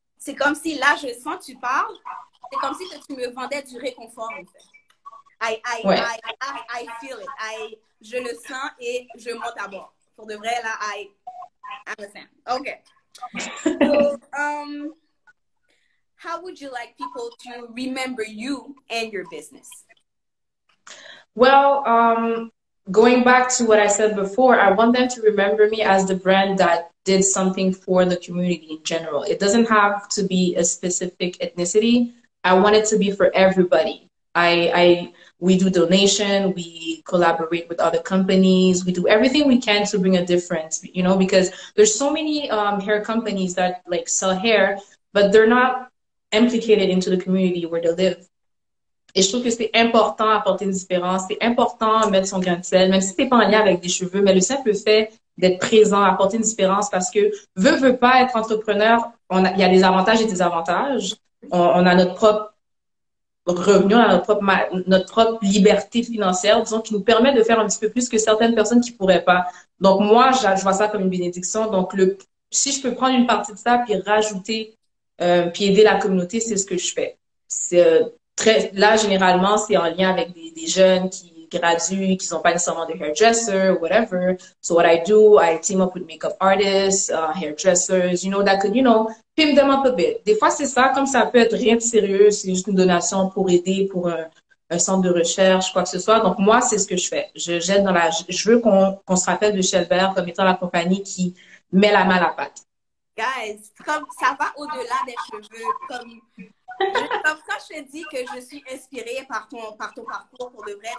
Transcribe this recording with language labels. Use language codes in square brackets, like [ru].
[fr] C'est comme si, là, je sens, tu parles, c'est comme si tu me vendais du réconfort, en fait. [en] I feel it. [fr] Je le sens et je monte à bord. Pour de vrai, là, [en] I'm a fan. Okay. So, how would you like people to remember you and your business? Well, going back to what I said before, I want them to remember me as the brand that did something for the community in general. It doesn't have to be a specific ethnicity. I want it to be for everybody. We do donation, we collaborate with other companies, we do everything we can to bring a difference, you know, because there's so many hair companies that like sell hair, but they're not implicated into the community where they live. [fr] Et je trouve que c'est important apporter une différence, c'est important mettre son grain de sel, même si t'es pas en lien avec des cheveux, mais le simple fait d'être présent, apporter une différence, parce que veut pas être entrepreneur, il y a des avantages et des désavantages. On a notre propre revenu, on a notre propre liberté financière, disons, qui nous permet de faire un petit peu plus que certaines personnes qui pourraient pas. Donc moi, je vois ça comme une bénédiction. Donc si je peux prendre une partie de ça puis rajouter, puis aider la communauté, c'est ce que je fais. Là, généralement, c'est en lien avec des jeunes qui graduent, qui sont pas nécessairement des hairdressers [en] or whatever. So what I do, I team up with makeup artists, hairdressers, you know, that could, you know, pimp them up a bit. [fr] Des fois, c'est ça, comme ça peut être rien de sérieux, c'est juste une donation pour aider, pour un centre de recherche, quoi que ce soit. Donc, moi, c'est ce que je fais. Je veux qu'on se rappelle de Shelbert comme étant la compagnie qui met la main à la pâte. Guys, comme ça va au-delà des cheveux, comme ça, je te dis que je suis inspirée par ton parcours pour de vrai.